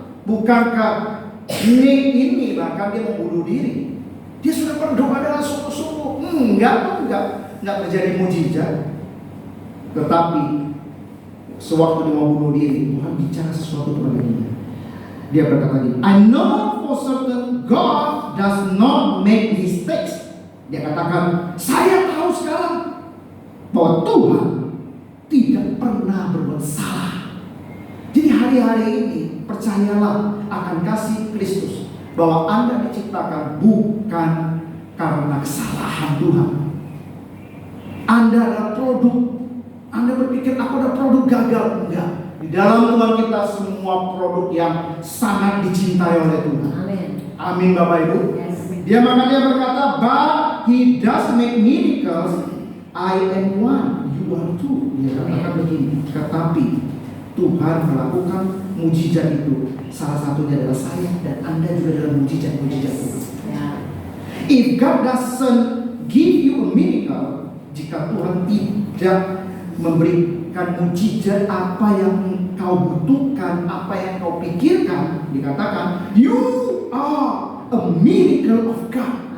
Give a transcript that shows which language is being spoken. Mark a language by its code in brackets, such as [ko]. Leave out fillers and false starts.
[id] Bukankah ini bahkan dia mau bunuh diri? Dia sudah berdoa dengan sungguh-sungguh. Enggak terjadi mujizat. Tetapi sewaktu dia mau bunuh diri, Tuhan bicara sesuatu kepada dia. Dia berkata gini, [en] I know for certain God does not make mistakes. [id] Dia katakan, saya tahu sekarang bahwa Tuhan tidak pernah berbuat salah. Jadi hari-hari ini percayalah akan kasih Kristus, bahwa Anda diciptakan bukan karena kesalahan Tuhan. Anda adalah produk. Anda berpikir aku ada produk gagal. Enggak. Di dalam Tuhan kita semua produk yang sangat dicintai oleh Tuhan. Amin. Amin Bapak Ibu. Dia makanya berkata, [en] but He does make miracles. I am one, you are two. [id] Dia katakan begini. Tetapi Tuhan melakukan mujizat itu. Salah satunya adalah saya dan Anda juga dalam mujizat-mujizat itu. [en] If God doesn't give you a miracle, [id] jika Tuhan tidak memberikan mujizat apa yang kau butuhkan, apa yang kau pikirkan, dikatakan [en] you are a miracle of God.